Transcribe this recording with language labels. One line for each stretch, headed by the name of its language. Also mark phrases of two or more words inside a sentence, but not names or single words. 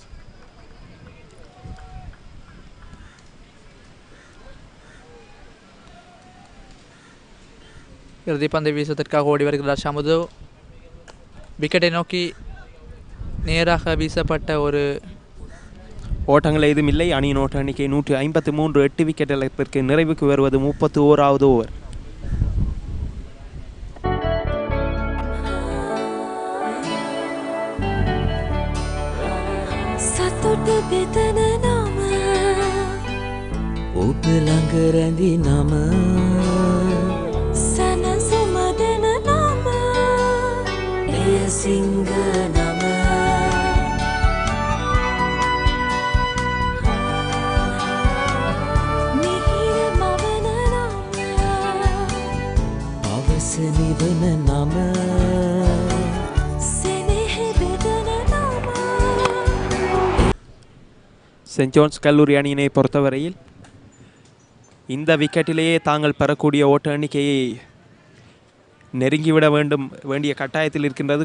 Tamil: இறுதி பந்து வீசுவதற்காக ஓடி வருகிறார் ஷமுது. விக்கெட்டை நோக்கி நேராக வீசப்பட்ட ஒரு ஓட்டங்கள் ஏதும் இல்லை. அணியின் ஓட்ட எண்ணிக்கை 153, 8 விக்கெட் இழப்பிற்கு நிறைவுக்கு வருவது 31வது ஓவர்.
Sinhala: සතුට බෙදන නම ඔබ ළඟ රැඳි නම සැනසුම දෙන නම එය සිංහ නම මිහිර මවන නම අවස නිවන නම
Tamil: சென்ட் ஜோன்ஸ் கல்லூரி அணியினை பொறுத்தவரையில் இந்த விக்கெட்டிலேயே தாங்கள் பெறக்கூடிய ஓட்ட எண்ணிக்கையை நெருங்கிவிட வேண்டிய கட்டாயத்தில் இருக்கின்றது.